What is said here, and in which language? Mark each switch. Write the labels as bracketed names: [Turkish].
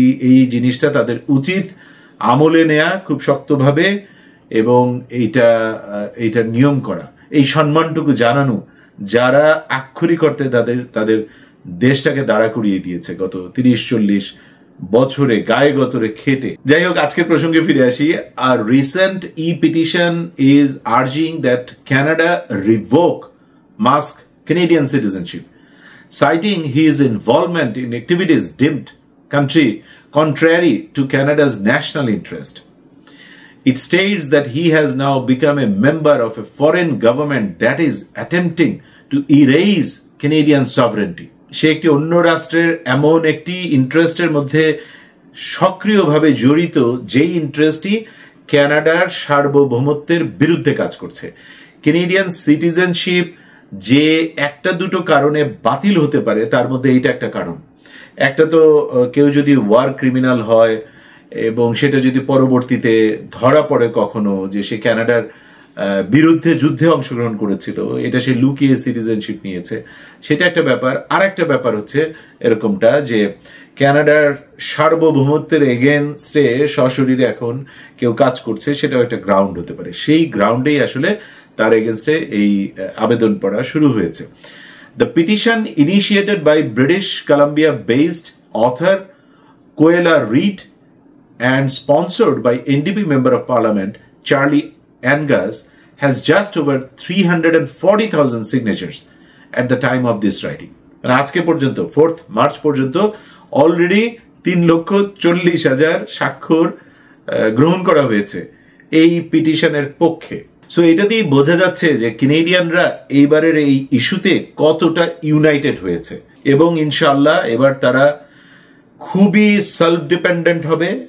[Bangla] এই জিনিসটা তাদের উচিত আমলে নেয়া খুব শক্তভাবে, এবং এইটা নিয়ম করা, এই সম্মানটুকু জানানো, যারা আক্ষরিক অর্থে তাদের দেশটাকে দাঁড়া করিয়ে দিয়েছে গত 30-40 বছরে গায়ে গতরে খেটে। যাই হোক, আজকের প্রসঙ্গে ফিরে আসি। আর recent [English] petition is urging that Canada revoke Musk Canadian citizenship, citing his involvement in activities deemed contrary to Canada's national interest. It states that he has now become a member of a foreign government that is attempting to erase Canadian sovereignty. [Bangla] সে একটি অন্য রাষ্ট্রের এমন একটি ইন্টারেস্টের মধ্যে সক্রিয়ভাবে জড়িত, যেই ইন্টারেস্টটি কানাডার সার্বভৌমত্বের বিরুদ্ধে কাজ করছে। কেনেডিয়ান সিটিজেনশিপ যে একটা দুটো কারণে বাতিল হতে পারে, তার মধ্যে এইটা একটা কারণ। একটা তো, কেউ যদি ওয়ার ক্রিমিনাল হয় এবং সেটা যদি পরবর্তীতে ধরা পড়ে কখনো যে সে কানাডার বিরুদ্ধে যুদ্ধে অংশগ্রহণ করেছিল, এটা সে লুকিয়ে সিটিজেনশিপ নিয়েছে, সেটা একটা ব্যাপার। আর একটা ব্যাপার হচ্ছে এরকমটা যে কানাডার সার্বভৌমত্বের এগেনস্টে সশরীরে এখন কেউ কাজ করছে, সেটাও একটা গ্রাউন্ড হতে পারে। সেই গ্রাউন্ডেই আসলে তার এগেনস্টে এই আবেদন পড়া শুরু হয়েছে। [English] The petition, initiated by British Columbia-based author Coella Reid and sponsored by NDP Member of Parliament Charlie Angus, has just over 340,000 signatures at the time of this writing. [Bangla] And আজকে পর্যন্ত 4th মার্চ পর্যন্ত already 3,40,000 স্বাক্ষর গ্রহণ করা হয়েছে এই পিটিশনের পক্ষে। So এটা দিয়ে বোঝা যাচ্ছে যে কানাডিয়ানরা এইবারের এই ইস্যুতে কতটা ইউনাইটেড হয়েছে, এবং ইনশাআল্লাহ এবার তারা খুবই সেলফ ডিপেন্ডেন্ট হবে।